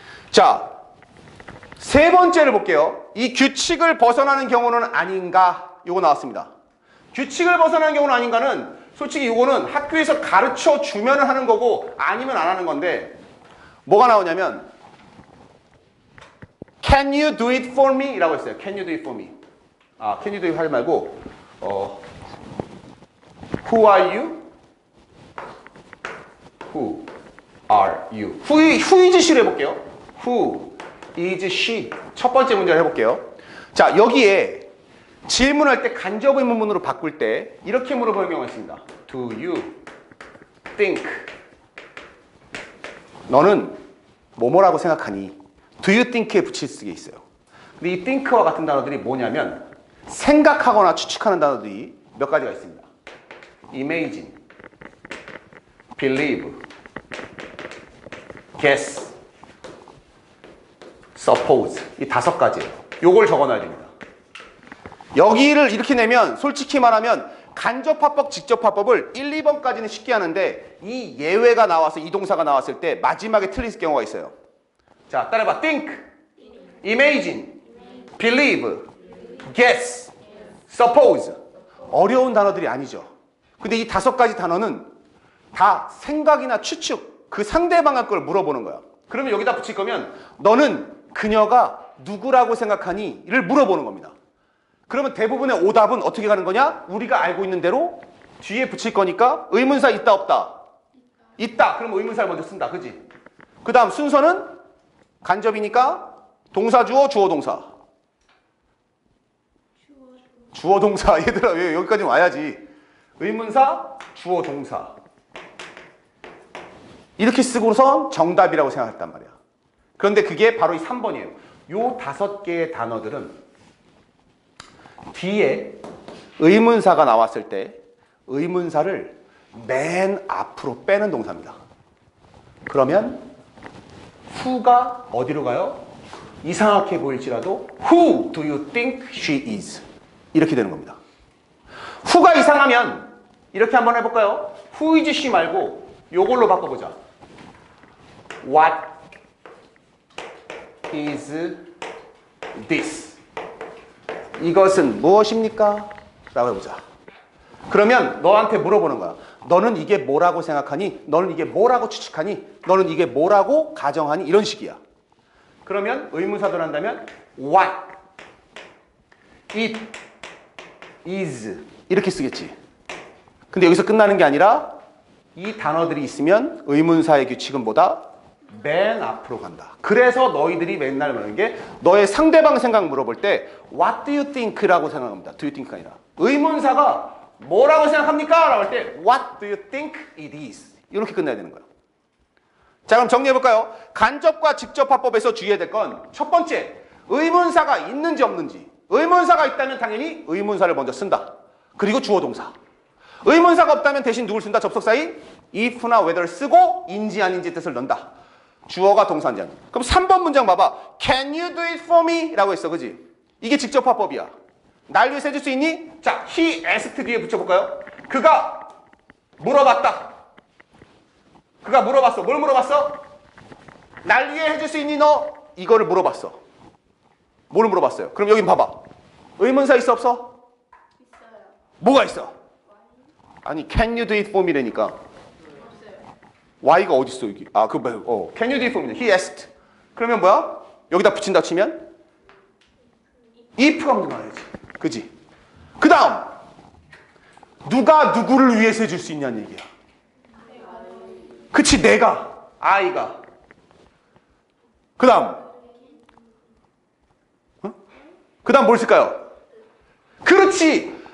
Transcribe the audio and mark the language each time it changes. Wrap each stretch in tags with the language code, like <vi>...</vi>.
<ko>자, 세 번째를 볼게요. 이 규칙을 벗어나는 경우는 아닌가? 요거 나왔습니다. 규칙을 벗어나는 경우는 아닌가는 솔직히 이거는 학교에서 가르쳐 주면 하는 거고 아니면 안 하는 건데 뭐가 나오냐면</ko> <en>Can you do it for me?</en> <ko>이라고 했어요.</ko> <en>Can you do it for me? 아, can you do it</en> <ko>하지 말고</ko> <en>Who are you? Who are you? Who is she를 해볼게요. Who is she?</en> <ko>첫 번째 문제를 해볼게요. 자, 여기에 질문할 때 간접 의문문으로 바꿀 때 이렇게 물어보는 경우가 있습니다.</ko> <en>Do you think?</en> <ko>너는 뭐뭐라고 생각하니?</ko> <en>Do you think</en> <ko>에 붙일 게 있어요. 근데 이 think와 같은 단어들이 뭐냐면 생각하거나 추측하는 단어들이 몇 가지가 있습니다.</ko> <en>Imagine, believe, guess, suppose</en> <ko>이 5가지예요. 요걸 적어놔야 됩니다. 여기를 이렇게 내면 솔직히 말하면 간접화법, 직접화법을 1, 2번까지는 쉽게 하는데 이 예외가 나와서 이 동사가 나왔을 때 마지막에 틀릴 경우가 있어요. 자, 따라해봐.</ko> <en>think, imagine, believe, guess, suppose.</en> <ko>어려운 단어들이 아니죠. 근데 이 5가지 단어는 다 생각이나 추측, 그 상대방의 걸 물어보는 거야. 그러면 여기다 붙일 거면 너는 그녀가 누구라고 생각하니? 를 물어보는 겁니다. 그러면 대부분의 오답은 어떻게 가는 거냐? 우리가 알고 있는 대로 뒤에 붙일 거니까 의문사 있다 없다? 있다. 그럼 의문사를 먼저 쓴다. 그지? 그 다음 순서는 간접이니까 동사 주어 주어 동사. 주어 동사. 얘들아 왜 여기까지 와야지. 의문사 주어 동사. 이렇게 쓰고선 정답이라고 생각했단 말이야. 그런데 그게 바로 이 3번이에요. 요 5개의 단어들은 뒤에 의문사가 나왔을 때 의문사를 맨 앞으로 빼는 동사입니다. 그러면 who가 어디로 가요? 이상하게 보일지라도</ko> <en>Who do you think she is?</en> <ko>이렇게 되는 겁니다. who가 이상하면 이렇게 한번 해볼까요?</ko> <en>Who is she</en> <ko>말고 요걸로 바꿔보자.</ko> <en>What is this?</en> <ko>이것은 무엇입니까? 라고 해보자. 그러면 너한테 물어보는 거야. 너는 이게 뭐라고 생각하니? 너는 이게 뭐라고 추측하니? 너는 이게 뭐라고 가정하니? 이런 식이야. 그러면 의문사들 한다면 what, it, is 이렇게 쓰겠지. 근데 여기서 끝나는 게 아니라 이 단어들이 있으면 의문사의 규칙은 뭐다? 맨 앞으로 간다. 그래서 너희들이 맨날 말하는 게 너의 상대방 생각 물어볼 때</ko> <en>What do you think?</en> <ko>라고 생각합니다.</ko> <en>Do you think</en> <ko>가 아니라 의문사가 뭐라고 생각합니까? 라고 할 때</ko> <en>What do you think it is?</en> <ko>이렇게 끝나야 되는 거예요. 자, 그럼 정리해볼까요? 간접과 직접 화법에서 주의해야 될 건 첫 번째, 의문사가 있는지 없는지. 의문사가 있다면 당연히 의문사를 먼저 쓴다. 그리고 주어 동사. 의문사가 없다면 대신 누굴 쓴다? 접속사인 if나 whether 쓰고 인지 아닌지 뜻을 넣는다. 주어가 동사인지 아닌지. 그럼 3번 문장 봐봐.</ko> <en>Can you do it for me?</en> <ko>라고 했어. 그지? 이게 직접 화법이야. 날 위해서 해줄 수 있니? 자, he asked 뒤에 붙여볼까요? 그가 물어봤다. 그가 물어봤어. 뭘 물어봤어? 날 위해 해줄 수 있니 너? 이거를 물어봤어. 뭘 물어봤어요? 그럼 여기 봐봐. 의문사 있어 없어? 있어요. 뭐가 있어? 아니</ko> <en>can you do it for me라니까.</en> <ko>없어요. Y가 어디 있어 여기? 아, 그</ko> <en>can you do it for me? He asked.</en> <ko>그러면 뭐야? 여기다 붙인다 치면 if가 먼저 나와야지. 그지? 그 다음 누가 누구를 위해서 해줄 수 있냐는 얘기야. 그치, 내가, I가. 그 다음 그 다음 뭘 쓸까요? 그렇지.</ko>